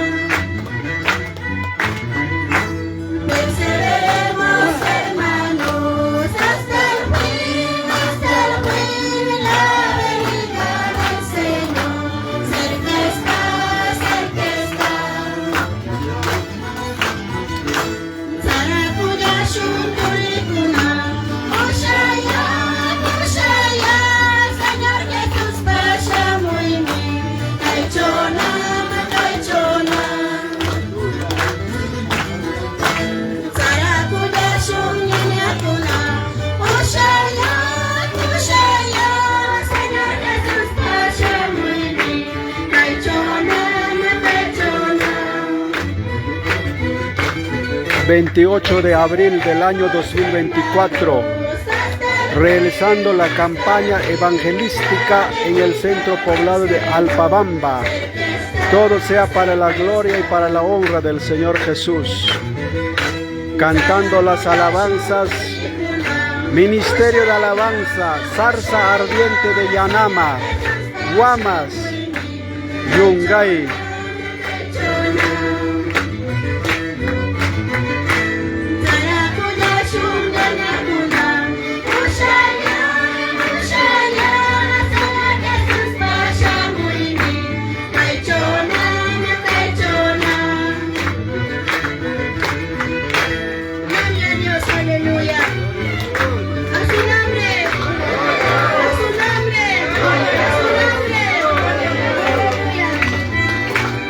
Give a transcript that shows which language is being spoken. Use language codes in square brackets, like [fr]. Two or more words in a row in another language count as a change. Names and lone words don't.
[es] Perseveremos, hermanos, hasta el fin, en la venida del Señor. Cerca está, cerca está. [qu] Sarakuya shunturikuna, Oshaya, Oshaya, [es] Señor Jesús [qu] pashamuini, Taichona, Taichona. Sarakuya shunyanyakuna, Oshaya, Oshaya, [es] Señor Jesús [qu] pashamuini, Taichona, Taichona. [es] 28 de abril del año 2024, realizando la campaña evangelística en el centro poblado de Alpabamba. Todo sea para la gloria y para la honra del Señor Jesús. Cantando las alabanzas, Ministerio de Alabanza, Zarza Ardiente de Yanama, Guamas, Yungay. [qu] Sarakuya shunyanyakuna, Oshaya, Oshaya, [es] Señor Jesús [qu] pashamuini, Taichona, Taichona. [es] Gloria a Dios, aleluya. A su nombre, a su nombre, a su nombre. Aleluya.